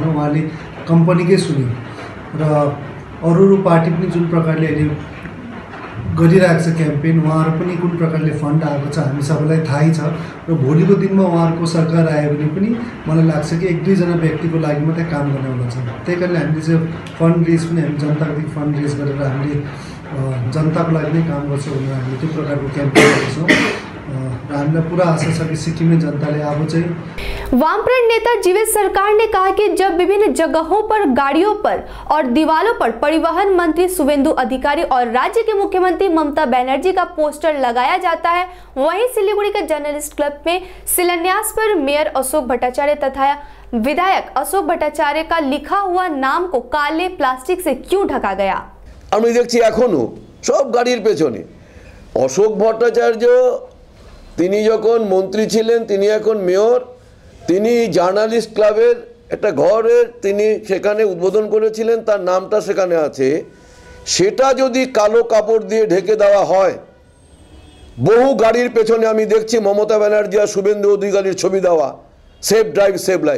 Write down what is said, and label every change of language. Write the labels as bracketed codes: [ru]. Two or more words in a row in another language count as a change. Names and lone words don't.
[ne] उहाँले कम्पनीकै सुन्यो र अरू पार्टी पनि जुन प्रकारले अहिले गरिरहेको छ क्याम्पेन, उहाँहरू पनि कुन प्रकारले फन्ड आएको छ हामी सबैलाई थाहै छ र भोलिको दिनमा उहाँहरूको सरकार आयो भने पनि मलाई लाग्छ कि एक दुईजना व्यक्तिको लागि मात्रै काम गर्ने हुँदछ। त्यही कारणले हामीले चाहिँ [en] fund raise [ne] पनि हामी जनताको [en] fund raise [ne] गरेर हामीले जनताको लागि नै काम गर्छौँ भनेर हामीले त्यो प्रकारको क्याम्पेन गर्छौँ। हामीलाई पूरा आशा छ कि सिक्किमे जनताले अब चाहिँ। [hi] वामफ्रंट नेता जीवेश सरकार ने कहा कि जब विभिन्न जगहों पर गाड़ियों पर और दीवारों पर परिवहन मंत्री शुभेंदु अधिकारी और राज्य के मुख्यमंत्री ममता बनर्जी का पोस्टर लगाया जाता है, वहीं सिलीगुड़ी के जर्नलिस्ट क्लब में शिलान्यास पर मेयर अशोक भट्टाचार्य तथा विधायक अशोक भट्टाचार्य का लिखा हुआ नाम को काले प्लास्टिक से क्यों ढका गया। [bn] আমি দেখছি এখনো সব গাড়ির পেছনে অশোক ভট্টাচার্য, তিনি যখন মন্ত্রী ছিলেন, তিনি এখন মেয়র, তিনি জার্নালিস্ট ক্লাবের একটা ঘরের তিনি সেখানে উদ্বোধন করেছিলেন, তার নামটা সেখানে আছে। সেটা যদি কালো কাপড় দিয়ে ঢেকে দেওয়া হয়, বহু গাড়ির পেছনে আমি দেখছি মমতা ব্যানার্জি আর শুভেন্দু অধিকারীর ছবি দেওয়া, [en] safe drive save life.